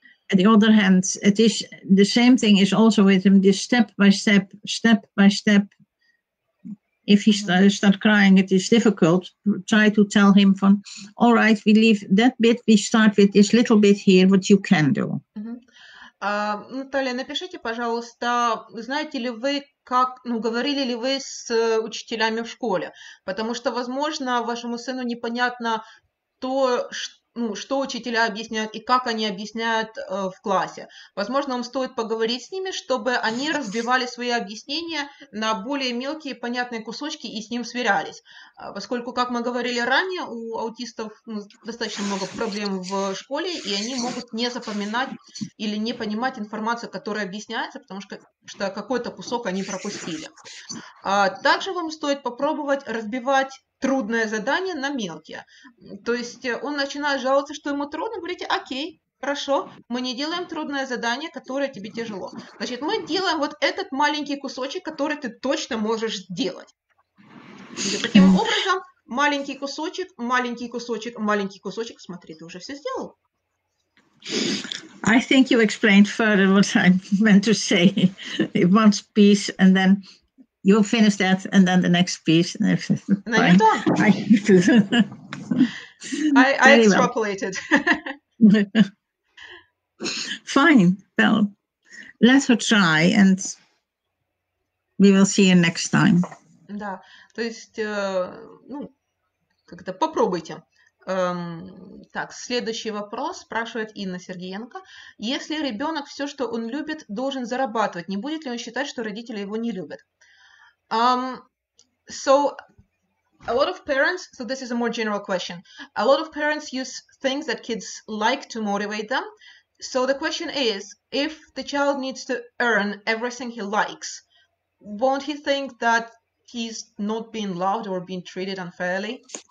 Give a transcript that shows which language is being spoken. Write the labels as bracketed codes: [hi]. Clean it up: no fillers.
[en] On the other hand, it is the same thing is also with him, this step by step. If he start crying, it is difficult. Try to tell him from, all right, we leave that bit, we start with this little bit here, what you can do. [ru] Наталья, напишите, пожалуйста, знаете ли вы, как, говорили ли вы с учителями в школе, потому что, возможно, вашему сыну непонятно то, что учителя объясняют и как они объясняют в классе. Возможно, вам стоит поговорить с ними, чтобы они разбивали свои объяснения на более мелкие понятные кусочки и с ним сверялись. Поскольку, как мы говорили ранее, у аутистов достаточно много проблем в школе, и они могут не запоминать или не понимать информацию, которая объясняется, потому что какой-то кусок они пропустили. Также вам стоит попробовать разбивать трудное задание на мелкие. То есть он начинает жаловаться, что ему трудно, говорите: окей, хорошо, мы не делаем трудное задание, которое тебе тяжело. Значит, мы делаем вот этот маленький кусочек, который ты точно можешь сделать. И таким образом, маленький кусочек, маленький кусочек, маленький кусочек. Смотри, ты уже все сделал. [en] I think you explained further what I meant to say. One piece and then you finish that, and then the next piece. And then you're done. I extrapolated. Well. Fine. Well, let her try, and we will see you next time. [ru] Да, то есть, как-то попробуйте. Так, следующий вопрос спрашивает Инна Сергеенко. Если ребенок все, что он любит, должен зарабатывать, не будет ли он считать, что родители его не любят? [en] So a lot of parents, so this is a more general question, a lot of parents use things that kids like to motivate them. So the question is, if the child needs to earn everything he likes, won't he think that he's not being loved or being treated unfairly?